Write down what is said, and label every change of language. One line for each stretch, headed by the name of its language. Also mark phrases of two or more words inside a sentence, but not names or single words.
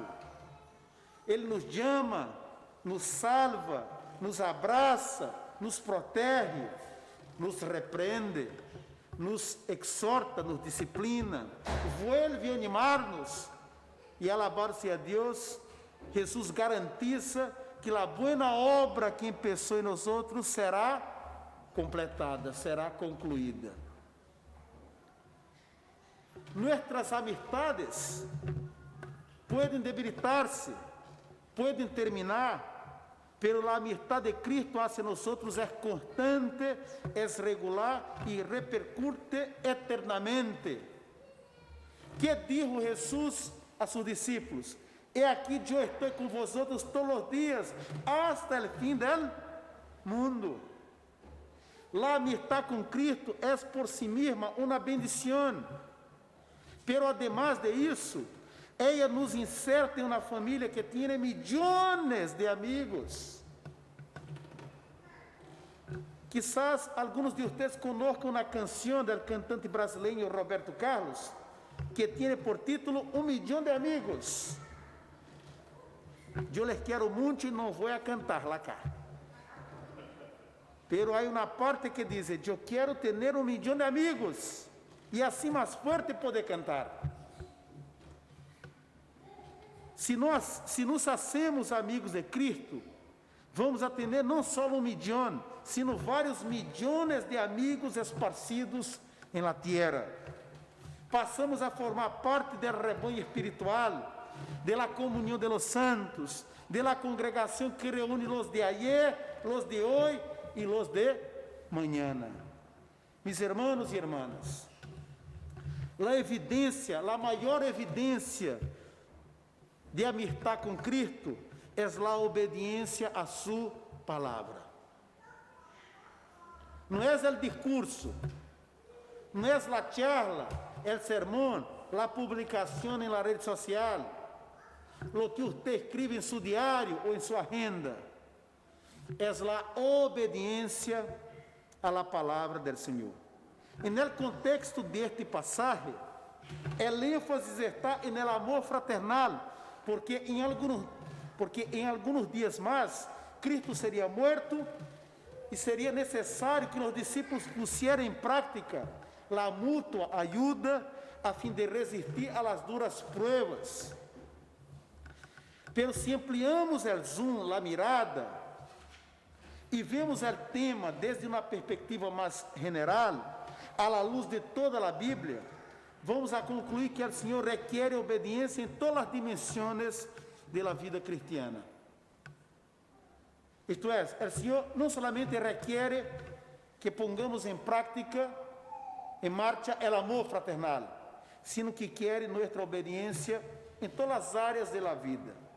Portuguese: Ele nos chama, nos salva, nos abraça, nos protege, nos repreende, nos exorta, nos disciplina,
Spanish: vuelve a
Portuguese: animar-nos. E alabar-se a Deus, Jesus garantiza que a boa obra que começou em nós será completada, será concluída.
Spanish: Nuestras amistades
Portuguese: podem debilitar-se, podem terminar,
Spanish: pero a amistad de Cristo hacia nosotros es constante, es regular y repercute eternamente. ¿Qué dijo Jesús a sus discípulos? He aquí yo estoy con vosotros todos los días hasta el fin del mundo. La amistad con Cristo es por sí misma una bendición, pero además de isso, ella nos inserta
Portuguese: em uma família que tem milhões de amigos. Quizás alguns de vocês conozcam uma canção do cantante brasileiro Roberto Carlos, que tem por título 1 milhão de amigos. Eu les quero muito e não vou a cantar lá cá. Pero há uma parte que diz: eu quero ter 1 milhão de amigos e assim mais forte poder cantar. Se
Spanish: nos hacemos
Portuguese: amigos de Cristo, vamos a ter não só 1 milhão, sino vários milhões de amigos esparcidos em
Spanish: la tierra.
Portuguese: Passamos a formar parte do rebanho espiritual, da comunhão
Spanish: de los santos,
Portuguese: da congregação que reúne
Spanish: los de ayer, los de hoy
Portuguese: e
Spanish: los de mañana. Mis hermanos
Portuguese: e hermanas, a maior evidência de amistad com Cristo é a obediência a sua palavra. Não é o discurso, não é a charla, o sermão, a publicação em la rede social, o que você escreve em seu diário ou em sua agenda. É a obediência a la palavra del Senhor. E no contexto deste passagem, o ênfase está
Spanish: en el amor fraternal,
Portuguese: porque em alguns dias mais, Cristo seria morto e seria necessário que os discípulos pusieran em prática a mútua ajuda a fim de resistir a
Spanish: las duras pruebas. Pero se ampliamos el zoom, a mirada,
Portuguese: e vemos o tema desde uma perspectiva mais general, à la luz de toda a Bíblia, vamos a concluir que o Senhor requer obediência em todas as dimensões da vida cristiana. Isto é, o Senhor não somente requer que pongamos em prática, em marcha, o amor fraternal, sino que quer nossa obediência em todas as áreas da vida.